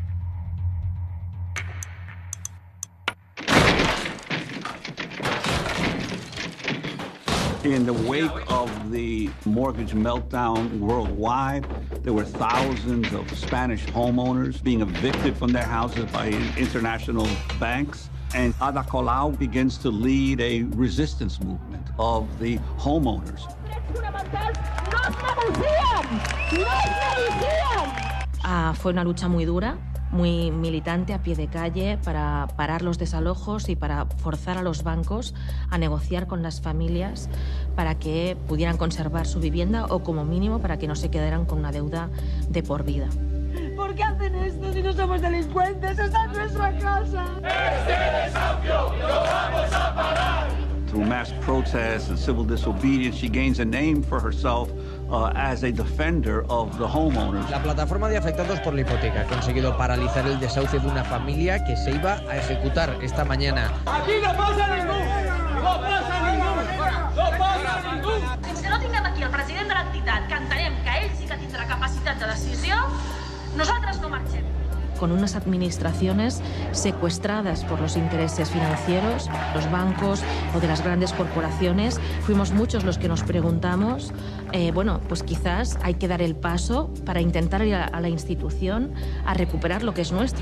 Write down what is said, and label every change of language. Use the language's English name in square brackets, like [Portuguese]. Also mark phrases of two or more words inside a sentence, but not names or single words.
[English] In the wake of the mortgage meltdown worldwide, there were thousands of Spanish homeowners being evicted from their houses by international banks. And Ada Colau begins to lead a resistance movement of the homeowners. [Spanish] Fue una lucha muy dura, muy militante, a pie de calle, para parar los desalojos y para forzar a los bancos a negociar con las familias para que pudieran conservar su vivienda o, como mínimo, para que no se quedaran con una deuda de por vida. ¿Por qué hacen esto si no somos delincuentes? ¡Esta es nuestra casa! ¡Este desahucio lo vamos a parar! [English] Through mass protests and civil disobedience, she gains a name for herself as a defender of the homeowners. [Spanish] La plataforma de afectados por la hipoteca ha conseguido paralizar el desahucio de una familia que se iba a ejecutar esta mañana. Aquí no pasa ningún! No pasa ningún! No pasa ningún! [Catalan] Fins que no tinguem aquí el president de l'entitat que entenem que ell sí que tindrà capacitat de decisió, nosaltres no marxem. [Spanish] Con unas administraciones secuestradas por los intereses financieros, los bancos o de las grandes corporaciones, fuimos muchos los que nos preguntamos, bueno, pues quizás hay que dar el paso para intentar ir a la institución a recuperar lo que es nuestro.